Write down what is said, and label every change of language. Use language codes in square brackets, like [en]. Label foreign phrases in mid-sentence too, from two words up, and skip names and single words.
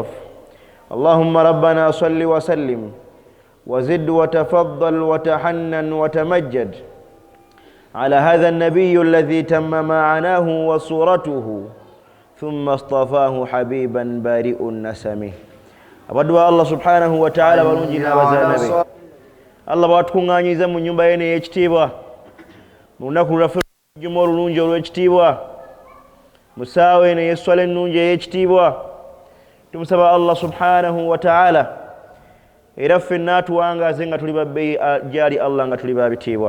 [ar] اللهم ربنا صل وسلم وزد وتفضل وتحنن وتمجد على هذا النبي الذي تم معناه وصورته ثم اصطفاه حبيبا بارئ النسم. [lg] abadwa [ar] الله سبحانه وتعالى [lg] balungi n'abazaanabe Allah bwatukuŋŋaanyiza mu nnyumba ye ey'ekitiibwa mu lunaku lwaffe olw'ejjuma olulungi olw'ekitiibwa mu ssaawa eno ey'esswala ennungi ey'ekitiibwa tumusaba [ar] الله سبحانه وتعالى [lg] era ffe n'atuwangaaze nga tuli babbeeyi gyali Allah nga tuli babitiibwa.